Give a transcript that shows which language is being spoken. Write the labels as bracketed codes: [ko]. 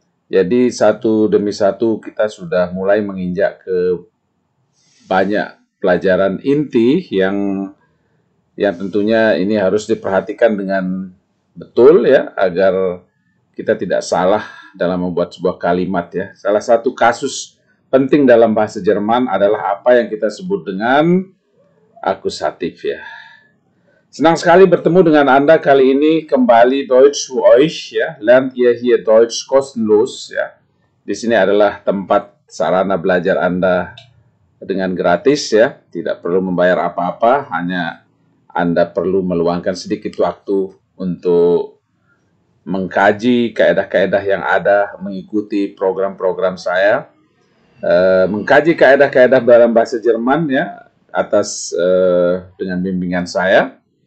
[id] Jadi satu demi satu kita sudah mulai menginjak ke banyak pelajaran inti yang tentunya ini harus diperhatikan dengan betul, ya, agar kita tidak salah dalam membuat sebuah kalimat, ya. Salah satu kasus penting dalam bahasa Jerman adalah apa yang kita sebut dengan akusatif, ya. Senang sekali bertemu dengan Anda kali ini kembali Deutsch für euch, ya. [de] Lernt ihr hier Deutsch kostenlos, ya. [id] Di sini adalah tempat sarana belajar Anda dengan gratis, ya. Tidak perlu membayar apa-apa, hanya Anda perlu meluangkan sedikit waktu untuk mengkaji kaedah-kaedah yang ada, mengikuti program-program saya, mengkaji kaedah-kaedah dalam bahasa Jerman, ya, atas dengan bimbingan saya.